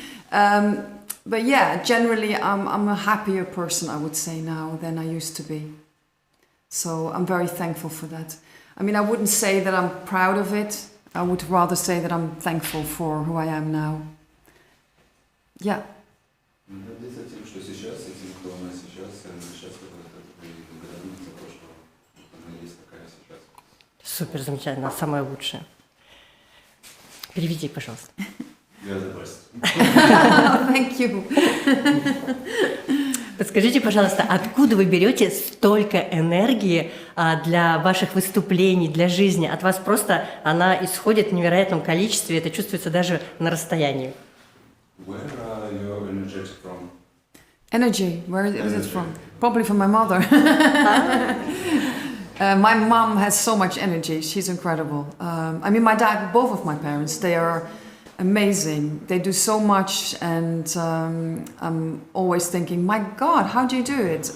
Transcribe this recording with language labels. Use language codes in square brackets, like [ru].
[en] But yeah, generally, I'm a happier person, I would say, now than I used to be. So I'm very thankful for that. I mean, I wouldn't say that I'm proud of it. I would rather say that I'm thankful for who I am now. Yeah. [ru] Гордиться тем, что сейчас, и тем, кто она сейчас, и она счастлива от этого, и благодарна за то, что она есть такая сейчас. Супер, замечательно, самое лучшее. Переведи, пожалуйста. Я удовольствие. [en] Thank you. [ru] Подскажите, пожалуйста, откуда вы берете столько энергии для ваших выступлений, для жизни? От вас просто она исходит в невероятном количестве, это чувствуется даже на расстоянии. [en] Where are you energetic from? Energy, where is it from? Probably from my mother. My mom has so much energy, she's incredible. I mean, my dad, both of my parents, they are amazing. They do so much, and I'm always thinking, my God, how do you do it?